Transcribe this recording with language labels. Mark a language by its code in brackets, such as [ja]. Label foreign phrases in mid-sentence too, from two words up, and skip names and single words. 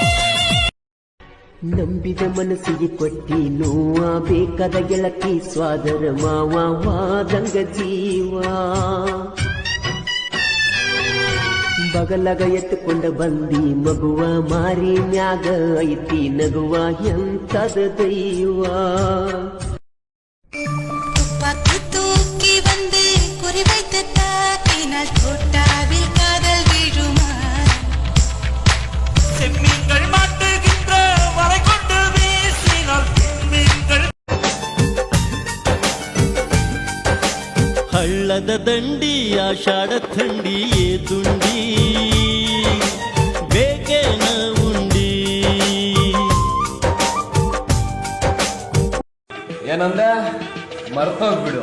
[kn] ನಂಬಿದ ಮನಸ್ಸಿಗೆ ಕೊಟ್ಟಿ ನೋವ ಬೇಕಾದ ಗೆಳತಿ ಸ್ವಾದರ ಮಾವ ವಾದಂಗ ಜೀವ. ಬಗಲಗ ಎತ್ತುಕೊಂಡ ಬಂದಿ ಮಗುವ ಮಾರಿ ಮ್ಯಾಗ ಐತಿ ನಗುವ ಎಂತದ ದೈವ. [ta] தூக்கி வந்து குறி வைத்து தாக்கினால் தோட்டாவில் காதல் வீழுமா. செம்மீன்கள் மாட்டுகின்ற வரை கொண்டு வீசினால் மீன்கள். [kn] ಹಳ್ಳದ ದಂಡಿ ಆಷಾಢ ಥಂಡಿ ದುಂಡಿ ಬೇಕೇನ ಉಂಡಿ. ಏನಂದ ಮರ್ತೋಗ್ಬಿಡು.